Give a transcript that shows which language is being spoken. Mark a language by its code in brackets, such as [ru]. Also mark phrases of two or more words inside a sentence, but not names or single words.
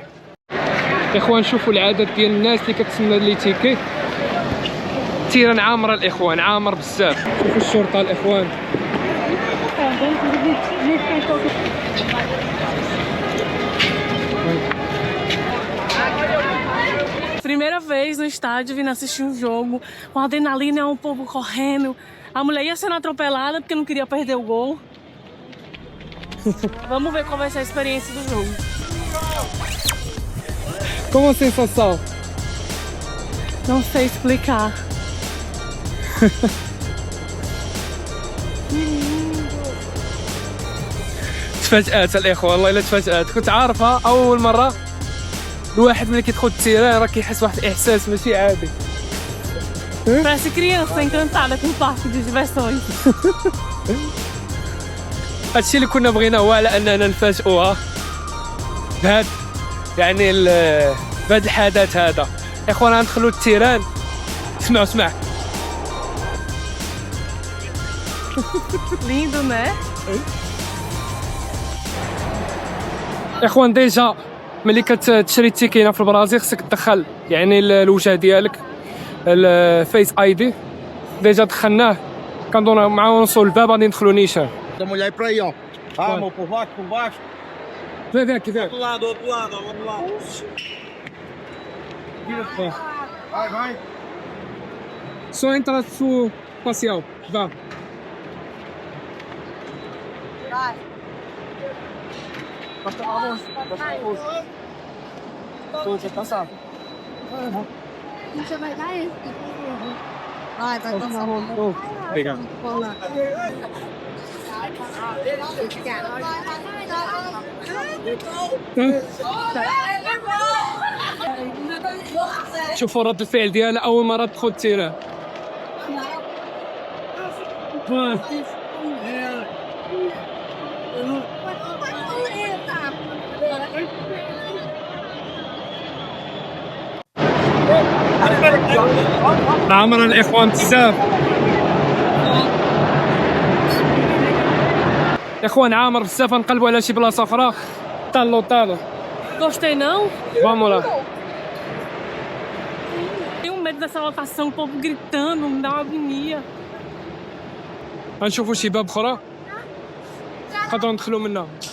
[ar] الاخوان شوفوا العدد ديال الناس اللي كتسنى لي تيكي. تيران عامره الاخوان، عامر بزاف. شوفوا الشرطه الاخوان. [pt] Primeira vez no estádio, vindo assistir um jogo, com adrenalina, um povo correndo. A mulher ia sendo atropelada porque não queria perder o gol. Vamos ver qual vai ser a experiência do jogo. Como a sensação? Não sei explicar. [ar] تفاجأت الاخوان، والله الا تفاجأت. كنت عارفها اول مره. الواحد ملي كيدخل التيران راه كيحس واحد الاحساس ماشي عادي. [pt] Parece criança encantada com o parque de diversões. [ar] هادشي اللي كنا بغينا هو على اننا نفاجئوها بهاد يعني بهاد الحدث هذا. اخوان غندخلوا التيران. اسمع [pt] Lindo, né? [ar] اخوان ديجا ملي كتشري التيكي هنا في البرازيل خصك تدخل يعني الوجه ديالك، [en] face ID. [ar] ديجا دخلناه، كنظن مع ونوصلوا الباب غادي ندخلوا نيشان. [pt] Vamos olhar para aí, ó. Vamos, por baixo. [ar] فين aqui فين. [pt] Outro lado, vamos lá. Vai. Só entra su facial. Vá. Você passar. Você vai dar esse? Vai passar. Obrigado. [ar] شوفوا رد الفعل ديالها اول مره تدخل التيران. عمر الاخوان بزاف. اخوان عامر بزاف، نقلبوا على شي بلاصه اخرى. طالو [pt] Gostei não? Vamos lá. Tenho medo dessa lotação, o povo gritando, me dá uma agonia. [ar] غنشوفوا شي باب اخرى نقدروا ندخلوا منها.